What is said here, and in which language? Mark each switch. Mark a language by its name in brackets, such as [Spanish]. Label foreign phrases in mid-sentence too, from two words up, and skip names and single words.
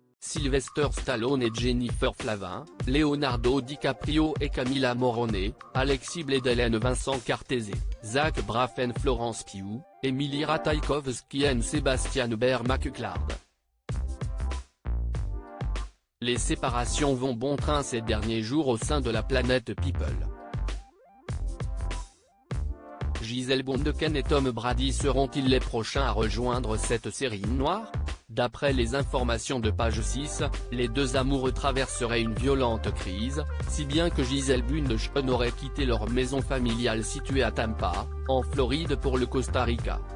[French] Sylvester Stallone et Jennifer Flavin, Leonardo DiCaprio et Camilla Morrone, Alexis Bledel, Vincent Cartese, Zach Braff, Florence Pugh, Emily Ratajkowski et Sebastian Berg-McClard. Les séparations vont bon train ces derniers jours au sein de la planète People. Gisele Bündchen et Tom Brady seront-ils les prochains à rejoindre cette série noire? D'après les informations de Page 6, les deux amoureux traverseraient une violente crise, si bien que Gisele Bündchen aurait quitté leur maison familiale située à Tampa, en Floride pour le Costa Rica.